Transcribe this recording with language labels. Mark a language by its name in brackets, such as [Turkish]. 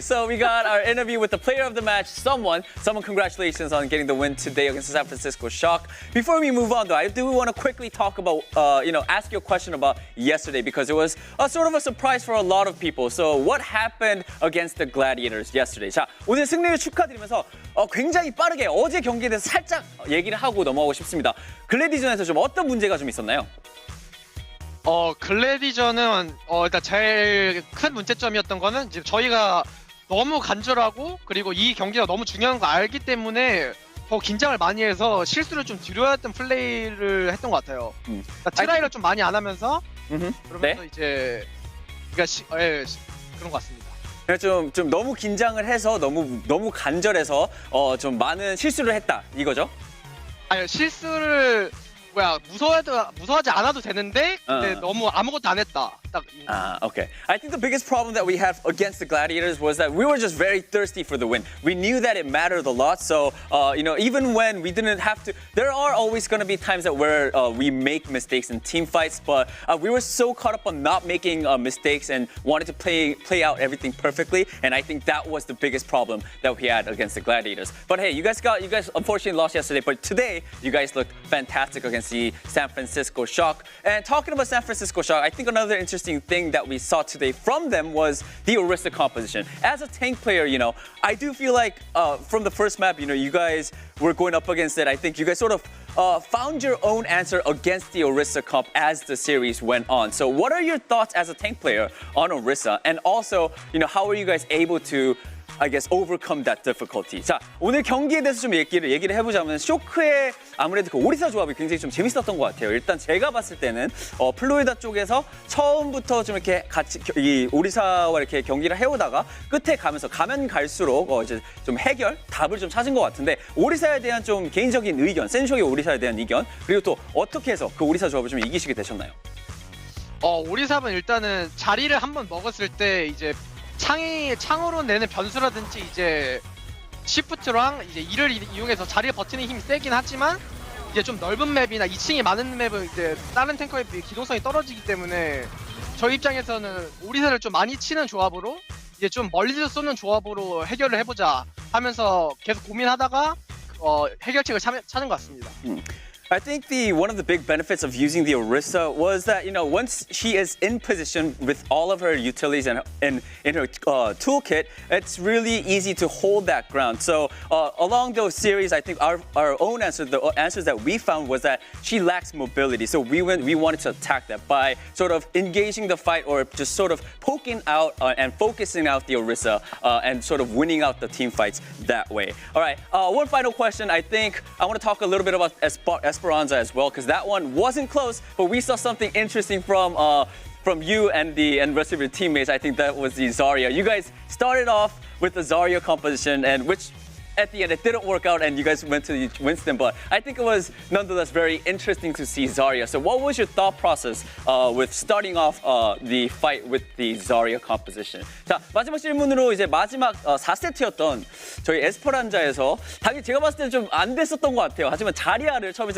[English] So we got our interview with the player of the match, someone. Congratulations on getting the win today against the San Francisco Shock. Before we move on, though, I do want to quickly talk about, ask you a question about yesterday because it was sort of a surprise for a lot of people. So what happened against the Gladiators yesterday? [Korean] 자, 오늘 승리 승리를 축하드리면서 굉장히 빠르게 어제 경기에 대해서 살짝 얘기를 하고 넘어가고 싶습니다. 글래디전에서 좀 어떤 문제가 좀 있었나요? 글래디전은 일단 제일 큰 문제점이었던 거는 이제 저희가 너무 간절하고 그리고 이 경기가 너무 중요한 거 알기 때문에 더 긴장을 많이 해서 실수를 좀 줄여왔던 플레이를 했던 것 같아요. 그러니까 트라이를 좀 많이 안 하면서 그러면서 네? 이제 그런 것 같습니다. 좀 너무 긴장을 해서 너무 간절해서 좀 많은 실수를 했다 이거죠? 아니 실수를 무서워하지 않아도 되는데 근데 너무 아무것도 안 했다. 딱. [English] Okay. I think the biggest problem that we had against the Gladiators was that we were just very thirsty for the win. We knew that it mattered a lot, so even when we didn't have to, there are always going to be times that where we make mistakes in team fights, but we were so caught up on not making mistakes and wanted to play out everything perfectly, and I think that was the biggest problem that we had against the Gladiators. But hey, you guys unfortunately lost yesterday, but today you guys looked fantastic against the San Francisco Shock. And talking about San Francisco Shock, I think another interesting thing that we saw today from them was the Orisa composition. As a tank player, I do feel like from the first map, you guys were going up against it. I think you guys sort of found your own answer against the Orisa comp as the series went on. So what are your thoughts as a tank player on Orisa? And also, how are you guys able to I guess overcome that difficulty. [Korean] 자, 오늘 경기에 대해서 좀 얘기를 해보자면 쇼크의 아무래도 그 오리사 조합이 굉장히 좀 재밌었던 것 같아요. 일단 제가 봤을 때는 플로리다 쪽에서 처음부터 좀 이렇게 같이 이 오리사와 이렇게 경기를 해오다가 끝에 가면 갈수록 이제 좀 답을 좀 찾은 것 같은데 오리사에 대한 좀 개인적인 의견, 센쇼의 오리사에 대한 의견 그리고 또 어떻게 해서 그 오리사 조합을 좀 이기시게 되셨나요? 오리사는 일단은 자리를 한번 먹었을 때 이제 창으로 내는 변수라든지 이제 시프트랑 이제 이를 이용해서 자리를 버티는 힘이 세긴 하지만 이제 좀 넓은 맵이나 2층이 많은 맵은 이제 다른 탱커에 비해 기동성이 떨어지기 때문에 저희 입장에서는 오리사를 좀 많이 치는 조합으로 이제 좀 멀리서 쏘는 조합으로 해결을 해보자 하면서 계속 고민하다가 해결책을 찾은 것 같습니다. [English] I think one of the big benefits of using the Orisa was that once she is in position with all of her utilities and in her toolkit, it's really easy to hold that ground. So along those series, I think our own answer, the answers that we found was that she lacks mobility. So we wanted to attack that by sort of engaging the fight or just sort of poking out and focusing out the Orisa and sort of winning out the team fights that way. All right, one final question. I think I want to talk a little bit about Esperanza as well, because that one wasn't close, but we saw something interesting from you and the rest of your teammates. I think that was the Zarya. You guys started off with the Zarya composition, and which at the end it didn't work out, and you guys went to Winston. But I think it was nonetheless very interesting to see Zarya. So what was your thought process with starting off the fight with the Zarya composition? [Korean] 자, 마지막 질문으로 이제 마지막 4세트였던 저희 에스퍼란자에서 당연히 제가 봤을 때는 좀 안 됐었던 것 같아요. 하지만 자리아를 처음에